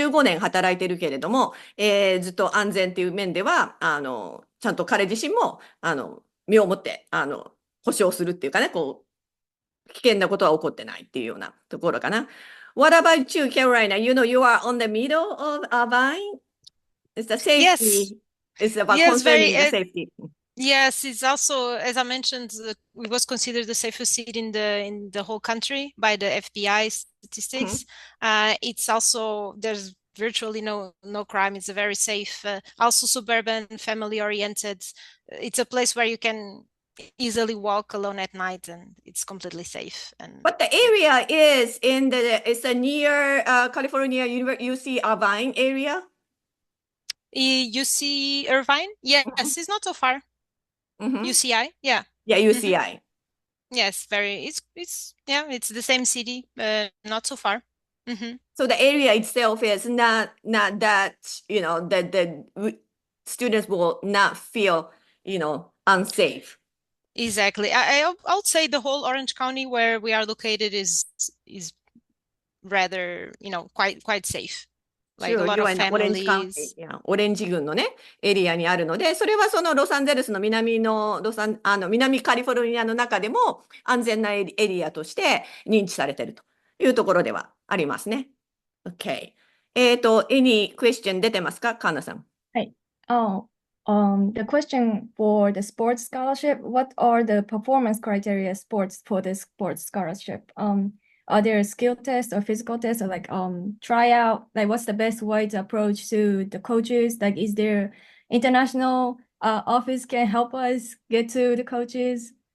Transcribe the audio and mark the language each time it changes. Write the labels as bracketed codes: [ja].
[ja] 15年働いてるけれども、ずっと安全っていう面では、ちゃんと彼自身も、身をもって、保証するっていうかね、危険なことは起こってないっていうようなところかな。 [en] What about you, Carolina? You are on the middle of Irvine. It's the Yes. safety. It's about Yes, concerning very. the safety. Yes, it's also, as I mentioned, it was considered the safest city in the whole country by the FBI statistics. It's also there's virtually no crime. It's a very safe, also suburban, family oriented. It's a place where you can easily walk alone at night, and it's completely safe. And But the area is it's a near California UC Irvine area. UC Irvine, yes, it's not so far. UCI, yeah. Yeah, UCI. Yes, it's the same city, not so far. So the area itself is not that, that the students will not feel, unsafe. Exactly. I would say the whole Orange County where we are located is rather, quite safe. Like a lot of families. [ja] オレンジ郡のね、エリアにあるので、それはそのロサンゼルスの南カリフォルニアの中でも安全なエリアとして認知されているというところではありますね。Okay. [en] any question [ja] 出てますか、カンナさん。はい。 [en] The question for the sports scholarship, what are the performance criteria for the sports scholarship? Are there skill tests or physical tests or like tryout? Like what's the best way to approach to the coaches? Like is there international office can help us get to the coaches?